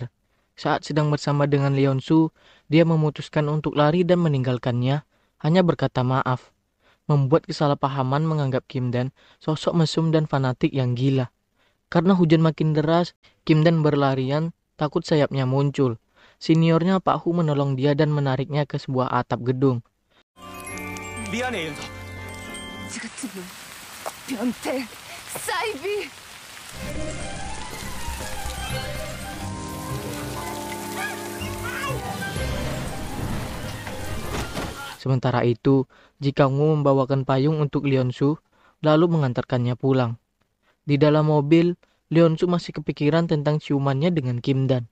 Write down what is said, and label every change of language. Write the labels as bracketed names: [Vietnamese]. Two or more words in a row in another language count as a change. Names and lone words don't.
[Indonesian] Saat sedang bersama dengan Leon-su, dia memutuskan untuk lari dan meninggalkannya, hanya berkata maaf. Membuat kesalahpahaman menganggap Kim Dan sosok mesum dan fanatik yang gila. Karena hujan makin deras, Kim Dan berlarian, takut sayapnya muncul. Seniornya Pak Hu menolong dia dan menariknya ke sebuah atap gedung. [Korean] 미안해, 연서. 지금 변태 사이비. [Indonesian] Sementara itu, Ji Kang-woo membawakan payung untuk Leon-su, lalu mengantarkannya pulang. Di dalam mobil, Leon-su masih kepikiran tentang ciumannya dengan Kim Dan.